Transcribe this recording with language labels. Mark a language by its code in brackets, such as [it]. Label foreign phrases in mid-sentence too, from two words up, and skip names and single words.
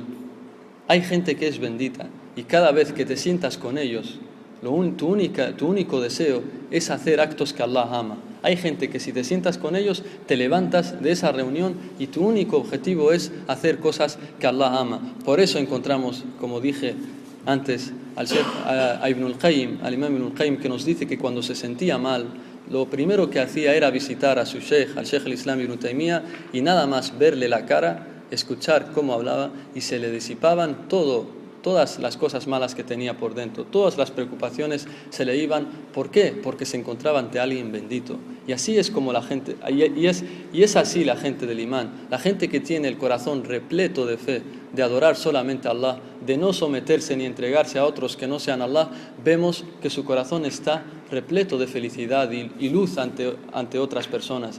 [es] Hay gente que es bendita y cada vez que te sientas con ellos, tu único deseo es hacer actos que Allah ama. Hay gente que si te sientas con ellos, te levantas de esa reunión y tu único objetivo es hacer cosas que Allah ama. Por eso encontramos, como dije antes, al Ibn al-Qayyim, al Imam Ibn al-Qayyim, que nos dice que cuando se sentía mal, lo primero que hacía era visitar a su sheikh, al Sheikh al-Islam Ibn Taymiyyah, y nada más verle la cara, escuchar cómo hablaba y se le disipaban todas las cosas malas que tenía por dentro, todas las preocupaciones se le iban. ¿Por qué? Porque se encontraba ante alguien bendito. Y así es como la gente, y es así la gente del imán, la gente que tiene el corazón repleto de fe, de adorar solamente a Allah, de no someterse ni entregarse a otros que no sean Allah, vemos que su corazón está repleto de felicidad y luz ante otras personas.